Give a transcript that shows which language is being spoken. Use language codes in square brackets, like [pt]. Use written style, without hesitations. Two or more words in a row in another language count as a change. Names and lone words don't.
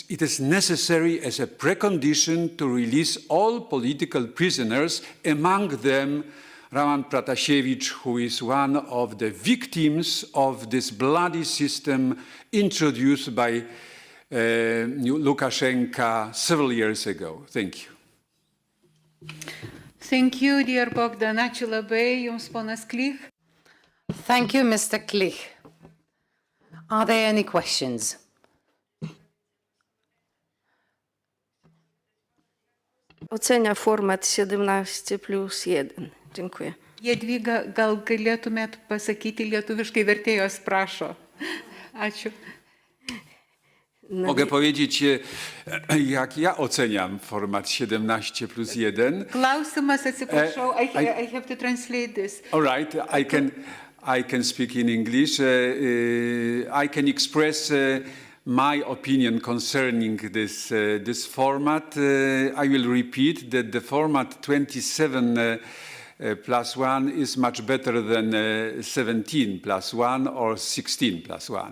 [en] It is necessary as a precondition to release all political prisoners, among them Roman Protasevich, who is one of the victims of this bloody system introduced by Lukashenko several years ago. Thank you. Thank you, dear Bogdan. [lt] Ačiū labai Jums, ponas Klich. [en] Thank you, Mr. Klich. Are there any questions? [pl] Ocenia format 17+1. Dziękuję. [lt] Jadvyga, gal galėtumėt pasakyti lietuviškai, vertėjos prašo. Ačiū. [pl] Mogę powiedzieć, jak ja oceniam format 17+1. [lt] Klausimas, atsiprašau, [en] I have to translate this. All right, I can speak in English. I can express my opinion concerning this format. I will repeat that the format 27+1 is much better than 17+1 or 16+1.